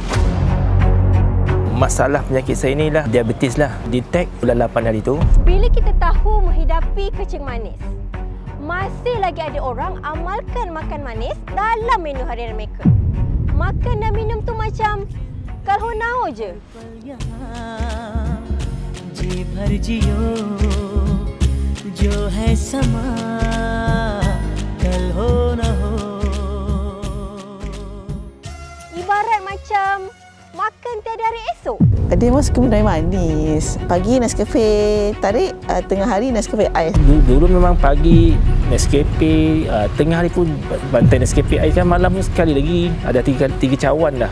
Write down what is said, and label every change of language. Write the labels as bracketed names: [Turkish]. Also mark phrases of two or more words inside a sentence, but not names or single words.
[Malay] Masalah penyakit saya ni lah diabetes lah. Detect bulan 8 hari tu. Bila kita tahu menghadapi kencing manis, masih lagi ada orang amalkan makan manis dalam menu harian mereka. Makan dan minum tu macam [Hindi] कल हो न हो [Malay] je. [Hindi] जी भर जियो जो है समा कल हो न हो. [Malay] Ibarat macam makan tiada hari esok. Dia memang suka benda manis. Pagi Nescafe tarik, tengah hari Nescafe ais. Dulu memang pagi Nescafe, tengah hari pun bantai Nescafe ais kan, malam sekali lagi ada tiga cawan dah.